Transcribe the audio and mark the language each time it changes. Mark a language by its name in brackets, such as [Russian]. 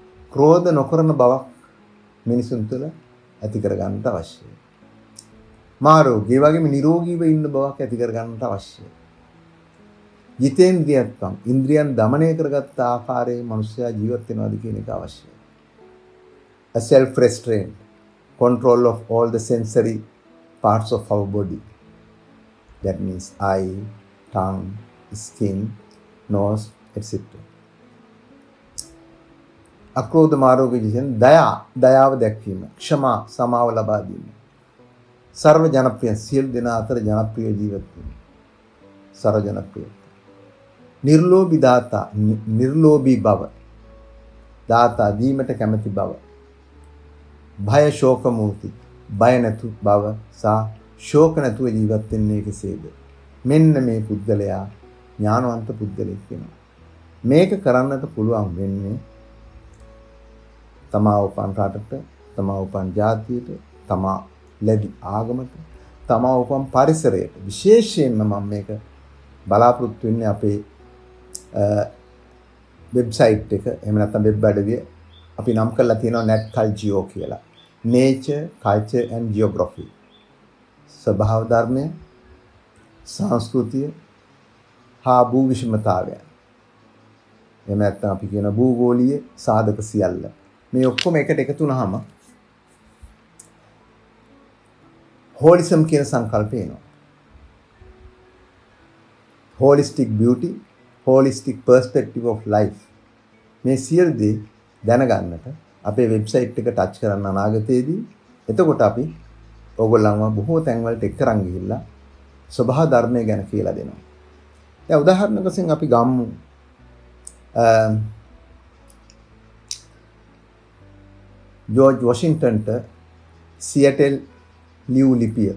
[Sinhala] ක්‍රෝධ නොකරන බවක් මිනිසුන් තුළ ඇති කරගන්නට අවශ්‍යයි. මාරෝග්‍ය, ඒ වගේම නිරෝගීව ඉන්න බවක් ඇති කරගන්නට අවශ්‍යයි. ජිතේන්ද්‍රියත්වං, ඉන්ද්‍රියන් দমনය කරගත්ත ආකාරයේ මනුෂ්‍යයා ජීවත් වෙනවාද කියන එක අවශ්‍යයි. [English] A self restraint, control of all the sensory parts of our body. That means eye, tongue, skin, nose, etc. [Sinhala] අක්‍රෝධ මාරෝග්‍ය ජීතෙන් දයාව දැක්වීම, ක්ෂමා සමාව ලබා දීම, සර්ව ජනප්‍රිය සියලු දෙනා අතර ජනප්‍රිය ජීවත් වීම, සර්ව ජනප්‍රිය, නිර්ලෝභී දාතා, නිර්ලෝභී බව, දාතා දීමට කැමැති බව, භය ශෝක මුති, බය නැතු බව සහ ශෝක නැතුව ජීවත් වෙන්නේ කෙසේද? මෙන්න මේ පුද්ගලයා ඥානවන්ත පුද්ගලෙක් වෙනවා. මේක කරන්නට පුළුවන් වෙන්නේ තමා උපන් රටට, තමා උපන් ජාතියට, තමා ලැබි ආගමට, තමා උපන් පරිසරයට. විශේෂයෙන්ම මම මේක බලාපොරොත්තු වෙන්නේ අපේ වෙබ්සයිට් එක, එහෙම නැත්නම් වෙබ් අඩවිය අපි නම් කරලා තියෙනවා NatCulGeo කියලා. [English] Nature, Culture and Geography. [Sinhala] ස්වභාව ධර්මය, සංස්කෘතිය හා භූ විෂමතාවය. එහෙම නැත්නම් අපි කියන භූගෝලීය සාධක සියල්ල. මේ ඔක්කොම එකට එකතු වුනහම holism කියන සංකල්පය එනවා. [English] Holistic beauty, holistic perspective of life. [Sinhala] මේ සියලු දේ දැනගන්නට අපේ වෙබ්සයිට් එක ටච් කරන්න අනාගතයේදී. එතකොට අපි ඕගොල්ලන්ව බොහෝ තැන්වලට එක්කරන් ගිහිල්ලා ස්වභාව ධර්මය ගැන කියලා දෙනවා. දැන් උදාහරණයක් වශයෙන් අපි ගමු ජෝර්ජ් වොෂින්ටන්ට සියටල් ලියු ලිපිය.